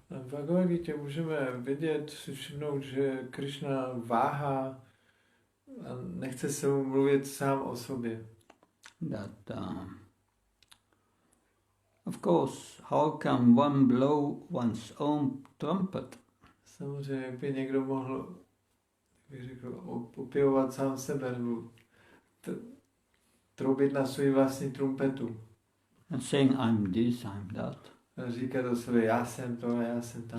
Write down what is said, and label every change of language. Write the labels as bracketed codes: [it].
[cs] V Bhagavad Gita můžeme vidět, si všimnout, že Krishna váhá a nechce se mu mluvit sám o sobě. [en] That of course, how can one blow one's own trumpet? [cs] Samozřejmě, jak by někdo mohl, bych řekl, opěvovat sám sebe, nebo troubit na svou vlastní trumpetu. [en] And saying, I'm this, I'm that. [cs] A říkat o sobě, já jsem to, já jsem tam.